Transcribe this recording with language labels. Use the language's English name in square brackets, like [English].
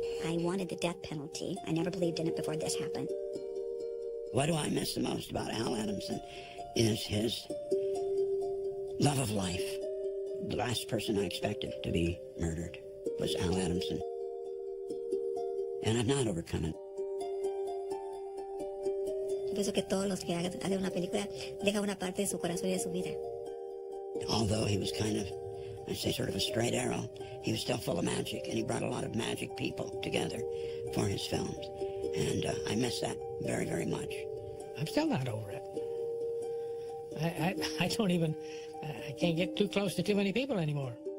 [English] I wanted the death penalty. I never believed in it before this happened. What do I miss the most about Al Adamson is his love of life. The last person I expected to be murdered was Al Adamson. And I've not overcome it. [Spanish] Pienso que todos los que hacen una película dejan una parte de su corazón y de su vida. [English] Although he was kind of, I say, sort of a straight arrow, he was still full of magic, and he brought a lot of magic people together for his films. And I miss that very, very much. I'm still not over it. I don't even, I can't get too close to too many people anymore.